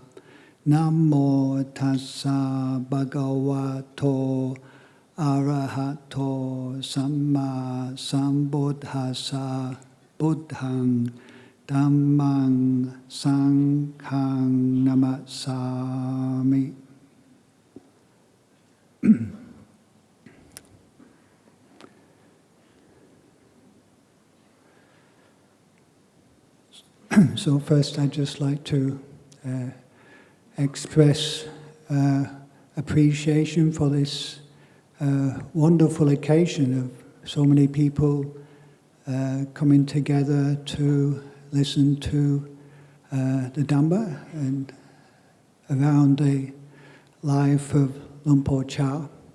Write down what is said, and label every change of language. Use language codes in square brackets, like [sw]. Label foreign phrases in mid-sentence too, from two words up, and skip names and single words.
[pi] Namo tassa bhagavato arahato samma sambuddhassa. Buddhang Dhammang Sanghang Namasami. [en] So first I'd just like to express appreciation for this wonderful occasion of so many people coming together to listen to the Dhamma and around the life of Luang Por Chah.